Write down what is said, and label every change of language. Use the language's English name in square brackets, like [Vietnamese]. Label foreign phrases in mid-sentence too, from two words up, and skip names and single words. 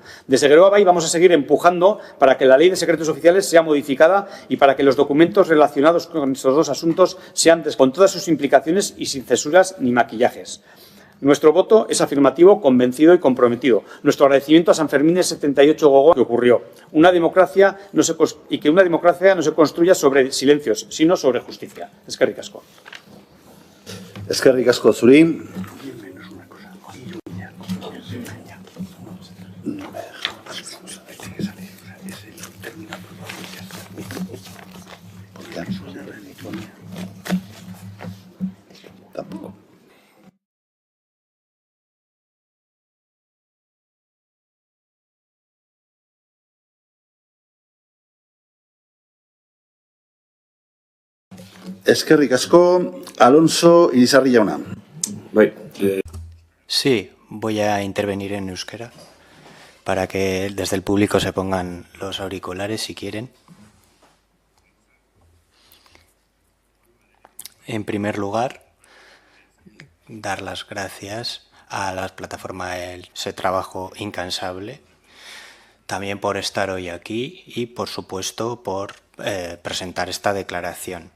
[Spanish] Desde Geroa Bai vamos a seguir empujando para que la Ley de Secretos Oficiales sea modificada y para que los documentos relacionados con estos dos asuntos sean con todas sus implicaciones y sin censuras ni maquillajes. Nuestro voto es afirmativo, convencido y comprometido. Nuestro agradecimiento a San Fermín del 78 Gogoa que ocurrió. Y que una democracia no se construya sobre silencios, sino sobre justicia. [Basque] Eskerrik asko. Eskerrik asko zuri. Tampoco. Eskerrik asko, Alonso Irizarri jauna. [Spanish] Sí, voy a intervenir en euskera para que desde el público se pongan los auriculares si quieren. En primer lugar, dar las gracias a la plataforma ese trabajo incansable, también por estar hoy aquí y, por supuesto, por presentar esta declaración.